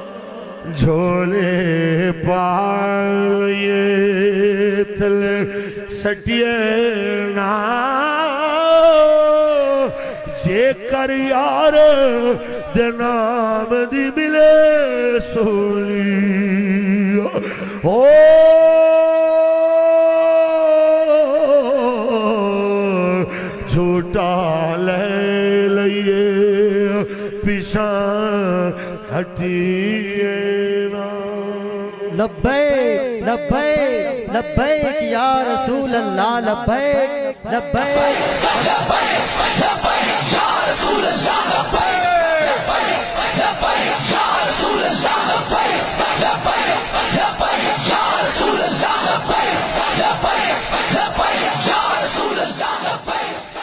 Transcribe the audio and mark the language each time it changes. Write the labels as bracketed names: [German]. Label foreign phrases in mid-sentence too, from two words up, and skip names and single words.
[Punjabi] جھولے پائے تھلے سٹیے نا جے کر یار دے نام دی ملے سولی او جھوٹا لے لئیے پیشان ہٹیے نا [Arabic] لبیک لبیک لبیک یا رسول اللہ لبیک لبیک لبیک یا رسول اللہ لبیک لبیک لبیک یا رسول اللہ لبیک لبیک لبیک یا رسول اللہ لبیک لبیک لبیک یا رسول اللہ لبیک